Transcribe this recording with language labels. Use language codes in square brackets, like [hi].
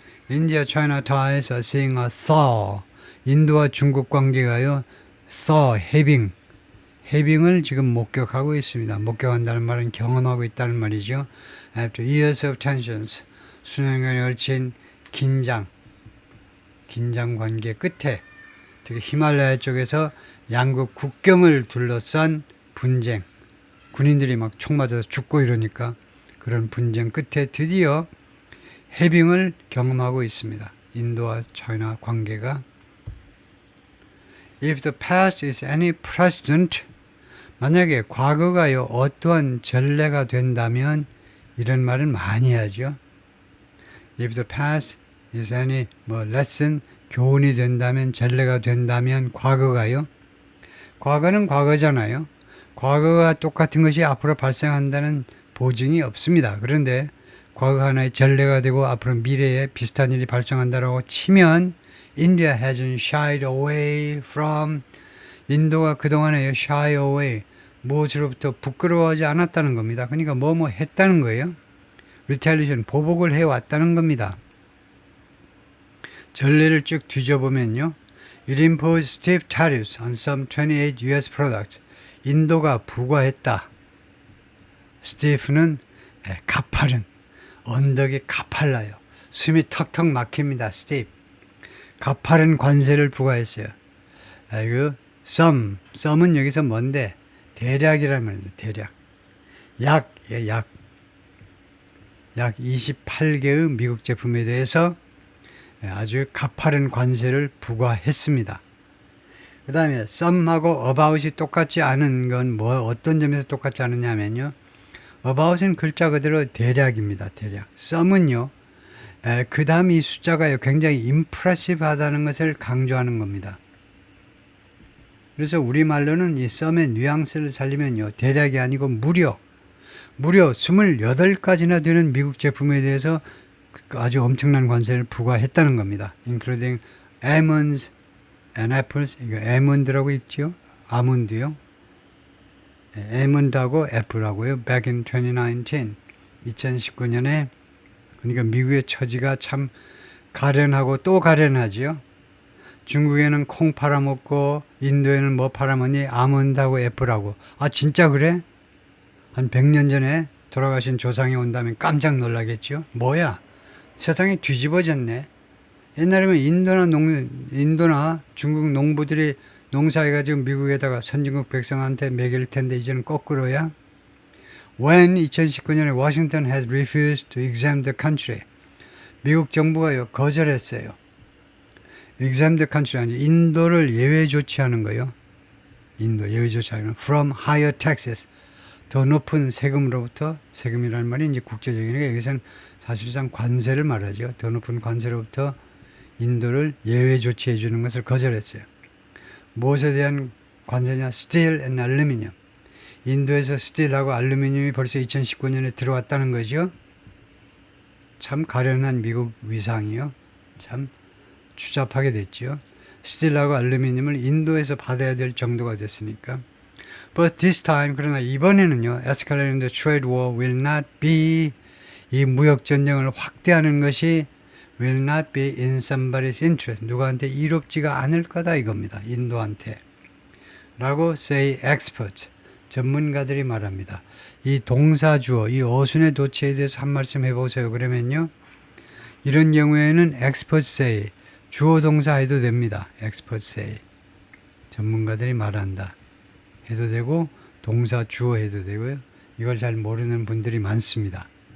[en] India China ties are seeing a thaw. [ko] 인도와 중국 관계가요. thaw, 해빙을 지금 목격하고 있습니다. 목격한다는 말은 경험하고 있다는 말이죠. [en] After years of tensions, [ko] 수년간에 걸친 긴장 관계 끝에 특히 히말라야 쪽에서 양국 국경을 둘러싼 분쟁, 군인들이 막 총 맞아서 죽고 이러니까 그런 분쟁 끝에 드디어 해빙을 경험하고 있습니다. 인도와 차이나 관계가. [en] If the past is any precedent, [ko] 만약에 과거가요 어떠한 전례가 된다면 이런 말은 많이 하죠. [en] If the past is any lesson, [ko] 교훈이 된다면 전례가 된다면 과거가요. 과거는 과거잖아요. 과거가 똑같은 것이 앞으로 발생한다는 보증이 없습니다. 그런데 과거 하나의 전례가 되고 앞으로 미래에 비슷한 일이 발생한다라고 치면 [en] India hasn't shied away from [ko] 인도가 그동안에 shy away, 무엇으로부터 부끄러워하지 않았다는 겁니다. 그러니까 뭐뭐 했다는 거예요. retaliation, 보복을 해왔다는 겁니다. 전례를 쭉 뒤져보면요. [en] It imposed steep tariffs on some 28 US products. [ko] 인도가 부과했다. steep는 가파른, 언덕이 가팔라요. 숨이 턱턱 막힙니다. steep. 가파른 관세를 부과했어요. sum은 여기서 뭔데? 대략이라는 말입니다. 대략. 약 28개의 미국 제품에 대해서 아주 가파른 관세를 부과했습니다. 그 다음에 some하고 about이 똑같지 않은 건 어떤 점에서 똑같지 않느냐면요. about은 글자 그대로 대략입니다. 대략. some은요. 그 다음 이 숫자가 굉장히 impressive하다는 것을 강조하는 겁니다. 그래서 우리말로는 이 some의 뉘앙스를 살리면요. 대략이 아니고 무려 28가지나 되는 미국 제품에 대해서 아주 엄청난 관세를 부과했다는 겁니다. [en] including almonds and apples. [ko] 이거 almond라고 있죠. 아몬드요. almond하고 apple하고요. back in 2019년에 그러니까 미국의 처지가 참 가련하고 또 가련하지요. 중국에는 콩 팔아먹고 인도에는 뭐 팔아먹니? 아몬드하고 애플하고. 아 진짜 그래? 한 100년 전에 돌아가신 조상이 온다면 깜짝 놀라겠죠. 뭐야? 세상이 뒤집어졌네. 옛날에는 인도나 중국 농부들이 농사해가지고 미국에다가 선진국 백성한테 먹일 텐데 이제는 거꾸로야. [en] When 2019년에 Washington has refused to exempt the country. [ko] 미국 정부가요 거절했어요. [en] exempt the country [ko] 아니 인도를 예외 조치하는 거요. 인도 예외 조치하는 [en] from higher taxes. [ko] 더 높은 세금으로부터 세금이라는 말이 이제 국제적이니까 여기서는 사실상 관세를 말하죠. 더 높은 관세로부터 인도를 예외 조치해 주는 것을 거절했어요. 무엇에 대한 관세냐? [en] steel and aluminum. [ko] 인도에서 스틸하고 알루미늄이 벌써 2019년에 들어왔다는 거죠. 참 가련한 미국 위상이요. 참 추잡하게 됐죠. 스틸하고 알루미늄을 인도에서 받아야 될 정도가 됐으니까. [en] But this time, [ko] 그러나 이번에는요. [en] escalating the trade war will not be, [ko] 이 무역 전쟁을 확대하는 것이 [en] will not be in somebody's interest. [ko] 누구한테 이롭지가 않을 거다 이겁니다. 인도한테. [en] 라고 say experts. [ko] 전문가들이 말합니다. 이 동사주어, 이 어순의 도치에 대해서 한 말씀 해보세요. 그러면요. 이런 경우에는 [en] experts say, [ko] 주어 동사 해도 됩니다. [en] experts say. [ko] 전문가들이 말한다. 해도 되고 동사 주어 해도 되고요. 이걸 잘 모르는 분들이 많습니다.